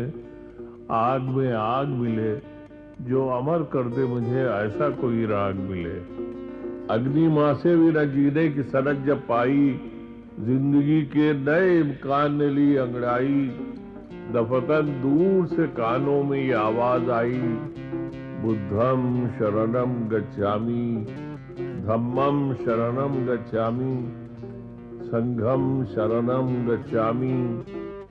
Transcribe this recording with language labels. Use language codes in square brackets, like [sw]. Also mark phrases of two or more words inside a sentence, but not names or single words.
[hi] आग में आग मिले जो अमर कर दे मुझे, ऐसा कोई राग मिले। अग्नि माँ से भी न जीने की सनक जब पाई, जिंदगी के नए इम्कान ने ली अंगड़ाई। दफकन दूर से कानों में ये आवाज आई, [pi] बुद्धम शरणम गच्छामि, धम्मम शरणम गच्छामि, संघम शरणम गच्छामि।